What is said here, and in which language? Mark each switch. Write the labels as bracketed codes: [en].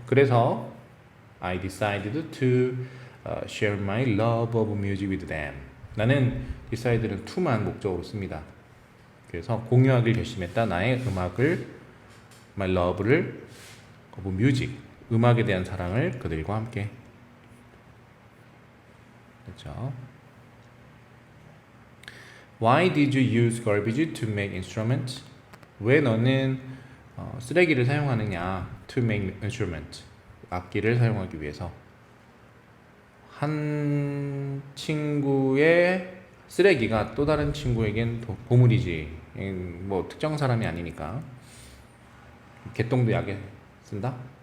[en] 그래서 I decided to share my love of music with them. [ko] 나는 decided는 to만 목적으로 씁니다. 그래서 공유하기를 결심했다. 나의 음악을 my love를 of music 음악에 대한 사랑을 그들과 함께. 그렇죠? [en] Why did you use garbage to make instruments? [ko] 왜 너는 쓰레기를 사용하느냐? [en] To make instrument [ko] 악기를 사용하기 위해서. 한 친구의 쓰레기가 또 다른 친구에겐 보물이지. 뭐 특정 사람이 아니니까. 개똥도 약에 쓴다?